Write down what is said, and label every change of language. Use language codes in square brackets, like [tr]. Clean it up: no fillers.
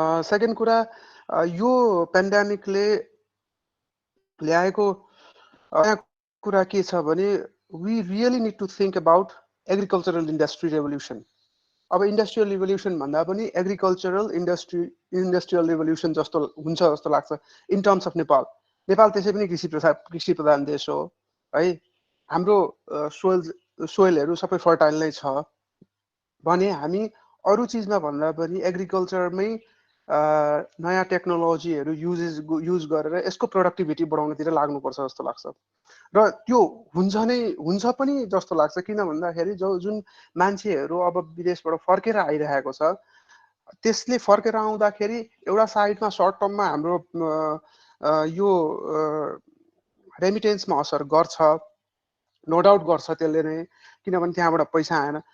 [ne] Second कुरा, यो पेन्डेमिकले ल्याएको कुरा के छ भने [en] We really need to think about agricultural industry revolution. [ne] अब इन्डस्ट्रियल रिभोल्युसन भन्दा पनि एग्रिकल्चरल इन्डस्ट्रियल रिभोल्युसन जस्तो हुन्छ जस्तो लाग्छ in terms of Nepal. Nepal त्यसै पनि कृषि प्रधान देश हो है। हाम्रो सोइलहरू सबै फर्टाइल नै छ भने हामी अरू चिजमा भन्दा पनि एग्रिकल्चरमै नयाँ टेक्नोलोजीहरू युज गरेर यसको प्रोडक्टिभिटी बढाउनतिर लाग्नुपर्छ जस्तो लाग्छ। र त्यो हुन्छ पनि जस्तो लाग्छ। किन भन्दाखेरि जुन मान्छेहरू अब विदेशबाट फर्केर आइरहेको छ त्यसले फर्केर आउँदाखेरि एउटा साइडमा सर्ट टर्ममा हाम्रो यो रेमिटेन्समा असर गर्छ, नो डाउट गर्छ त्यसले नै, किनभने त्यहाँबाट पैसा आएन।